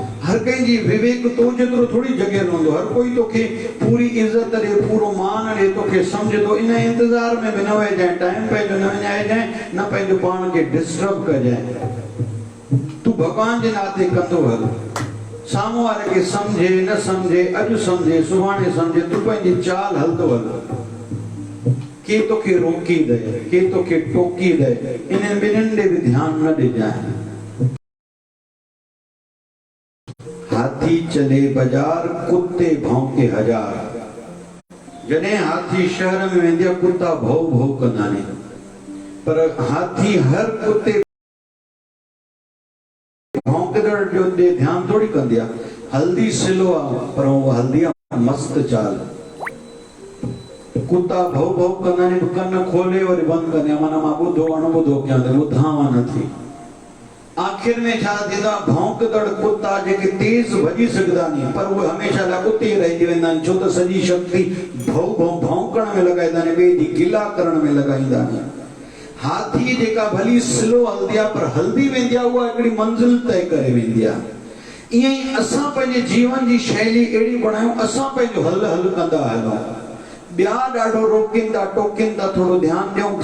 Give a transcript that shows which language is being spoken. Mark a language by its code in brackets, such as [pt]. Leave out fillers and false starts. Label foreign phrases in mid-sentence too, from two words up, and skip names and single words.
[sd] हर कंहिंजी विवेक तो जेतिरो थोड़ी जॻह रहंदो। हर कोई तोखे पूरी इज़त ॾे, पूरो मान ॾे, तोखे सम्झंदो। इन इंतज़ार में बि न वहिजांइ, टाइम पंहिंजो न विञाइजांइ, न पंहिंजो पाण खे डिस्टर्ब कजांइ। तूं भॻवान जे नाते कंदो हल। साम्हूं वारे खे सम्झे न सम्झे, अॼु सम्झे सुभाणे सम्झे, तूं पंहिंजी चाल हलंदो हल। के तोखे रोकी दे, के तोखे टोकी दे, इन ॿिन्हिनि ॾे बि ध्यान न ॾिजांइ। [hi] हाथी चले बाजार, कुत्ते भौंके हजार। [sd] जॾहिं हाथी शहर में वेंदी आहे, कुत्ता भौ भौ कंदा आहिनि, पर हाथी हर कुत्ते भौंकदड़ जो ॾे ध्यान थोड़ी कंदी आहे। हल्दी सिलो आहे, पर उहो हल्दी आहे मस्त चाल। कुत्ता भौ भौ कंदा आहिनि, कन खोले वरी बंदि कंदा आहिनि, माना मां ॿुधो अणॿुधो कयां त ॿुधांव नथी। आखिर में छा थींदो आहे, भौंकदड़ कुत्ता जेके तेज़ भॼी सघंदा आहिनि, पर उहे हमेशह लाइ उते ई रहिजी वेंदा आहिनि, छो त सॼी शक्ति भौ भौ भौंकण में लॻाईंदा आहिनि, ॿिए ॾींहुं गिला करण में लॻाईंदा आहिनि। हाथी जेका भली स्लो हलंदी आहे, पर हलंदी वेंदी आहे, उहा हिकिड़ी मंज़िल तय करे वेंदी आहे। ईअं ई असां पंहिंजे जीवन जी शैली अहिड़ी बणायूं, असां पंहिंजो हल हल कंदा हलूं। ॿिया ॾाढो रोकीनि था, टोकीनि था, थोरो ध्यानु ॾियूं।